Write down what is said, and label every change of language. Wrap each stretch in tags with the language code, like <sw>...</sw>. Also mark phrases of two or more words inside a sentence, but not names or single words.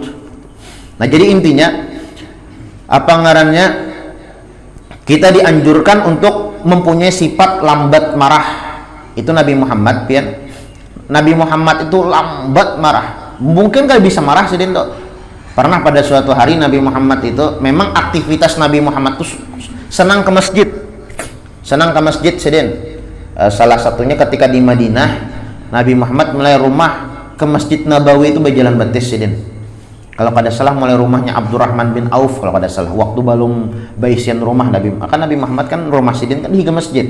<bjn>Nah, jadi intinya ngarannya, kita dianjurkan untuk mempunyai sifat lambat marah, itu Nabi Muhammad pian.</bjn> <id>Nabi Muhammad itu lambat marah. Mungkin gak bisa marah sih tuh. Pernah pada suatu hari Nabi Muhammad itu memang aktivitas Nabi Muhammad itu senang ke masjid.</id> <bjn>Senang ke masjid sidin. Salah satunya ketika di Madinah, Nabi Muhammad mulai rumah ke Masjid Nabawi itu berjalan batis sidin. Kalau kada salah mulai rumahnya Abdurrahman bin Auf kalau kada salah. Waktu belum baisian rumah Nabi, kan Nabi Muhammad kan rumah sidin kan di masjid.</bjn>